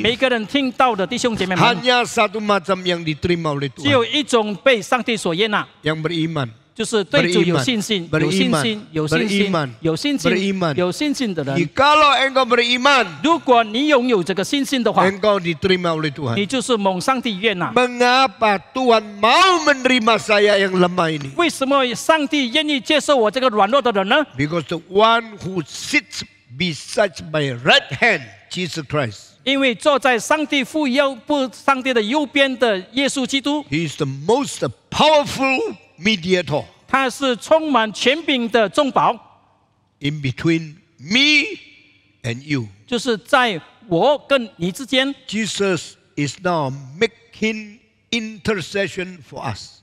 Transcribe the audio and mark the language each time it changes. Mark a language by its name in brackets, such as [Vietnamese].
[Chinese] 每个人听到的弟兄姐妹们， [Indonesian] hanya satu macam yang diterima oleh [Chinese] 只有 [Indonesian] Tuhan, [Chinese] 一种被上帝所悦纳， [Indonesian] yang beriman. [Chinese] 就是对主有信心、有信 [Indonesian] beriman, [Chinese] 心、有信心 [Indonesian] beriman,、 [Chinese] 有信心、 [Indonesian] beriman. [Chinese] 有信心的人。 [Indonesian] Jikalau engkau beriman, [Chinese] 如果你拥有这个信心的话， [Indonesian] engkau diterima oleh [Chinese] 你 [Indonesian] Tuhan. [Chinese] 就是蒙上帝悦纳。 [Indonesian] Mengapa Tuhan mau menerima saya yang lemah ini? [Chinese] 为什么上帝愿意接受我这个软弱的人呢？ [English] Because the one who sits beside my right hand, Jesus Christ, [Chinese] 因为坐在上帝上帝的右边的耶稣基督， [English] He is the most powerful mediator [Chinese] 他是充满权柄的中保， [English] in between me and you. [Chinese] 就是在我跟你之间。 [English] Jesus is now making intercession for us.